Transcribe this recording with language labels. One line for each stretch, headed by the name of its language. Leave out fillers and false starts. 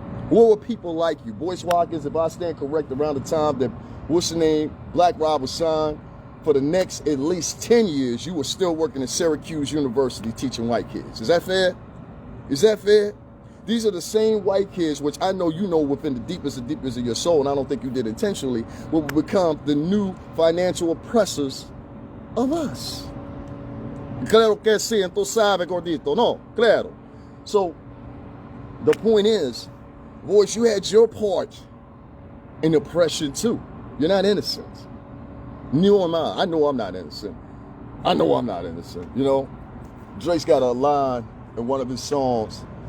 English: What were people like you? Boyce Watkins, if I stand correct, around the time that, what's the name, Black Rob was signed, for the next at least 10 years, you were still working at Syracuse University teaching white kids. Is that fair? Is that fair? These are the same white kids, which I know you know within the deepest of your soul, and I don't think you did intentionally, will become the new financial oppressors of us.
Spanish: Claro que sí, entonces sabe, gordito. No, claro.
English: So, the point is, Boyce, you had your part in oppression too. You're not innocent. Neither am I. I know I'm not innocent. I know I'm not innocent. You know, Drake's got a line in one of his songs.